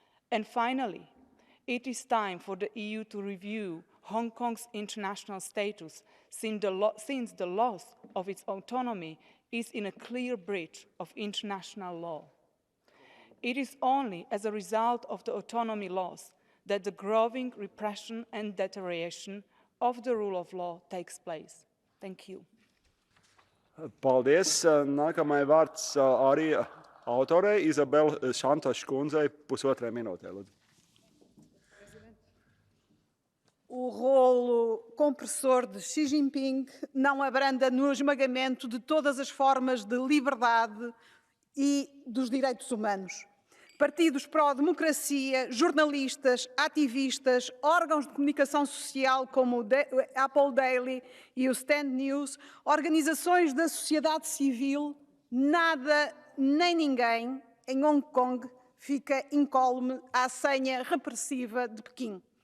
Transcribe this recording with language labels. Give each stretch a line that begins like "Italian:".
English: And finally, it is time for the EU to review Hong Kong's international status, since the loss of its autonomy is in a clear breach of international law. It is only as a result of the autonomy loss that the growing repression and deterioration of the rule of law takes place. Thank you.
Latvian: Paldies. Nākamai vārds arī autorei Izabela Šantoša kundzei pusotrai minūtei.
Portuguese: O rolo compressor de Xi Jinping não abranda no esmagamento de todas as formas de liberdade e dos direitos humanos. Partidos pró-democracia, jornalistas, ativistas, órgãos de comunicação social como o Apple Daily e o Stand News, organizações da sociedade civil, nada nem ninguém em Hong Kong fica incólume à senha repressiva de Pequim.